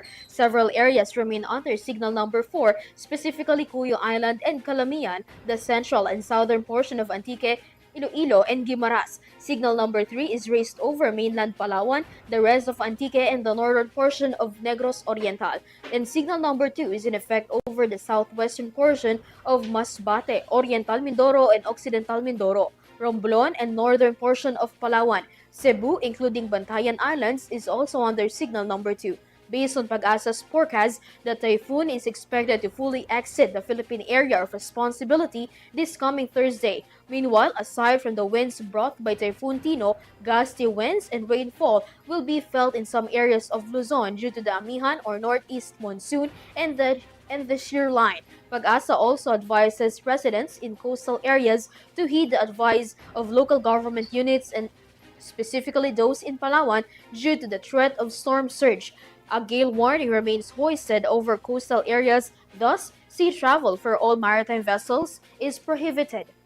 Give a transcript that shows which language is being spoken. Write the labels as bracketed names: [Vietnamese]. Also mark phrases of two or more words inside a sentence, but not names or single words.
[English] Several areas remain under signal number 4, specifically Cuyo Island and Calamian, the central and southern portion of Antique, Iloilo, and Guimaras. Signal number 3 is raised over mainland Palawan, the rest of Antique, and the northern portion of Negros Oriental. And signal number 2 is in effect over the southwestern portion of Masbate, Oriental Mindoro, and Occidental Mindoro, Romblon, and northern portion of Palawan. Cebu, including Bantayan Islands, is also under signal number 2. Based on Pag-asa's forecast, the typhoon is expected to fully exit the Philippine area of responsibility this coming Thursday. Meanwhile, aside from the winds brought by Typhoon Tino, gusty winds and rainfall will be felt in some areas of Luzon due to the Amihan or northeast monsoon and the shear line. Pag-asa also advises residents in coastal areas to heed the advice of local government units and specifically those in Palawan due to the threat of storm surge. A gale warning remains hoisted over coastal areas, thus sea travel for all maritime vessels is prohibited.